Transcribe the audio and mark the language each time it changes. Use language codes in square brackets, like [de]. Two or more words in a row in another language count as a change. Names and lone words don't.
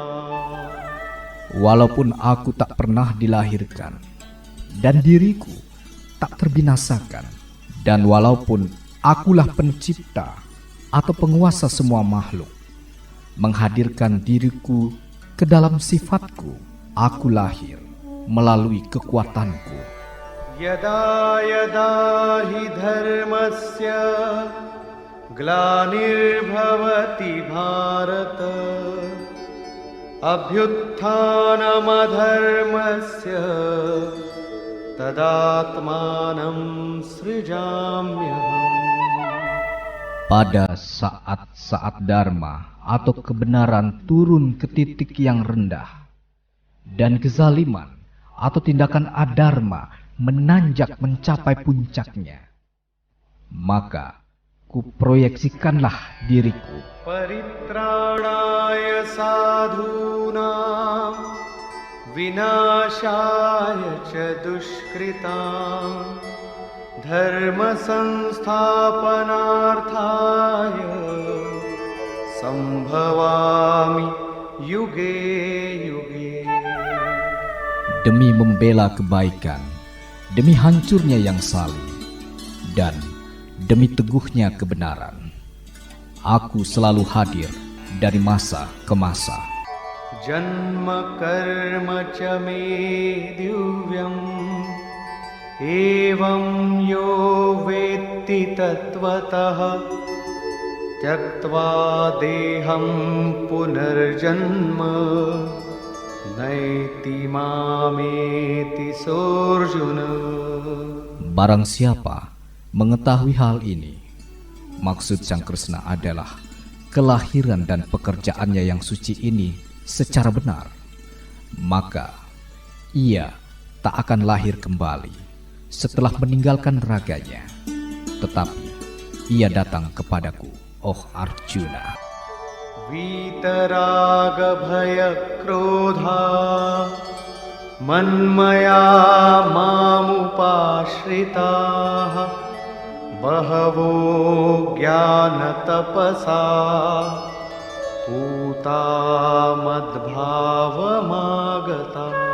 [id] Walaupun aku tak pernah dilahirkan dan diriku tak terbinasakan, dan walaupun akulah pencipta atau penguasa semua makhluk, menghadirkan diriku ke dalam sifatku, aku lahir melalui kekuatanku. [sa] यदा यदा हि धर्मस्य ग्लानिर्भवति भारत अभ्युत्थानमधर्मस्य तदात्मानं सृजाम्यहम्. [id] Pada saat-saat dharma atau kebenaran turun ke titik yang rendah, dan kezaliman atau tindakan adharma menanjak mencapai puncaknya, maka kuproyeksikanlah diriku. [sa] परित्राणाय साधूनां विनाशाय च दुष्कृताम् धर्म संस्थापनार्थाय सम्भवामि युगे युगे. [id] Demi membela kebaikan, demi hancurnya yang saling, dan demi teguhnya kebenaran, Aku selalu hadir dari masa ke masa. [sa] जन्म कर्म च मे दिव्यम् एवं यो वेत्ति तत्त्वतः त्यक्त्वा देहं पुनर्जन्म नैति मामेति सोऽर्जुन. [id] Barang siapa mengetahui hal ini, maksud Sang Kresna adalah kelahiran dan pekerjaannya yang suci ini secara benar, maka ia tak akan lahir kembali setelah meninggalkan raganya, tetapi ia datang kepadaku, oh Arjuna. [sa] वीतराग भय क्रोधा मन्मया मामुपाश्रिताः बहवो ज्ञान तपसा पूता मद्भावमागताः.